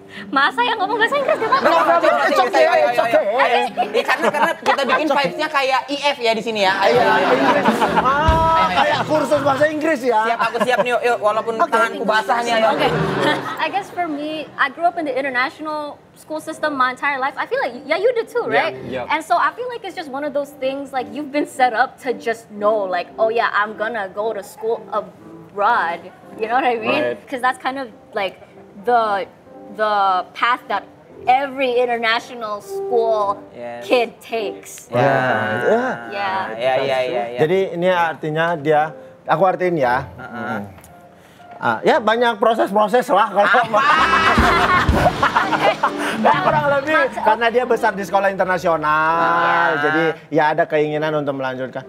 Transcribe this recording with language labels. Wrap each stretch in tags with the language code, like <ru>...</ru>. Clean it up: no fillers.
<id>Masa yang ngomong bahasa Inggris gak apa-apa?</id> <en>It's okay.</en> <id>Ya, karena kita bikin vibes-nya kayak IF ya di sini ya. Ayo. Kayak kursus bahasa Inggris ya. Siap, aku siap nih, yuk walaupun tanganku basah nih, ayo.</id> <en>Okay. I guess for me, I grew up in the international school system my entire life. I feel like, yeah, you did too, right? Yeah. And so I feel like it's just one of those things, like you've been set up to just know, like, oh yeah, I'm gonna go to school abroad. You know what I mean? Right. Because that's kind of like the the path that every international school Yes. kid takes.</en> <id>Ya. Ya. Jadi ini artinya aku artiin ya. Ya banyak proses-proses lah kalau nah, kurang lebih karena dia besar di sekolah internasional, jadi ya ada keinginan untuk melanjutkan.</id>